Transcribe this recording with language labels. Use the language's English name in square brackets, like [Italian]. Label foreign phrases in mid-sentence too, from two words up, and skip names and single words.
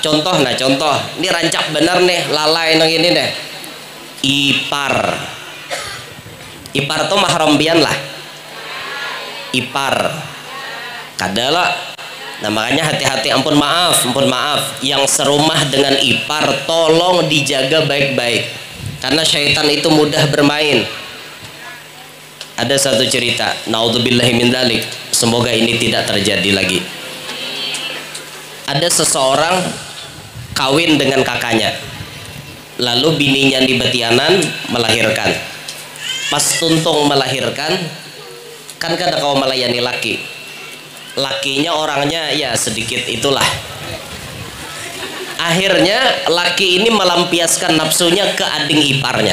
[Banjar] Contoh ini rancak bener nih lalai nang ini deh. Ipar tuh mahram bian lah. Ipar kada lah. [Indonesian] Nah makanya hati-hati, ampun maaf yang serumah dengan ipar tolong dijaga baik-baik karena syaitan itu mudah bermain. Ada satu cerita, [Arabic] naudzubillahi min dzalik, [Indonesian] semoga ini tidak terjadi lagi. Ada seseorang kawin dengan kakaknya, [Banjar] lalu bininya di Betianan melahirkan. pas tuntung melahirkan, kan kada kau melayani laki, lakinya orangnya ya sedikit itulah. [Indonesian] Akhirnya laki ini melampiaskan nafsunya ke ading iparnya.